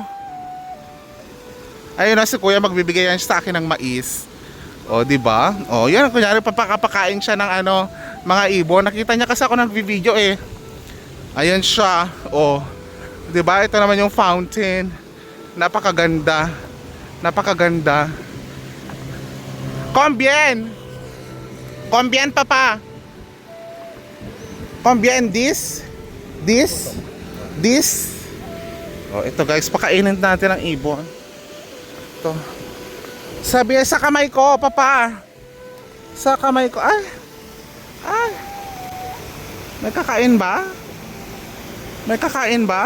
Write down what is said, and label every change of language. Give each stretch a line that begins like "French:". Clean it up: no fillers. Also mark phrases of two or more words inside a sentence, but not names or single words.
Filipino: Ayun na si kuya, magbibigay yan sa akin ng mais. Diba? Yan, kunyari papakapakain siya ng mga ibon. Nakita niya kasi ako nagvi-video eh. Ayan siya. Diba? Ito naman yung fountain. Napakaganda. Napakaganda.
French: Combien? Combien, papa?
English: Combien this? This? This?
Filipino: Ito guys, pakainin natin ang ibon. Ito. Sabi sa kamay ko, papa. Sa kamay ko. Ay. May kakain ba? May kakain ba?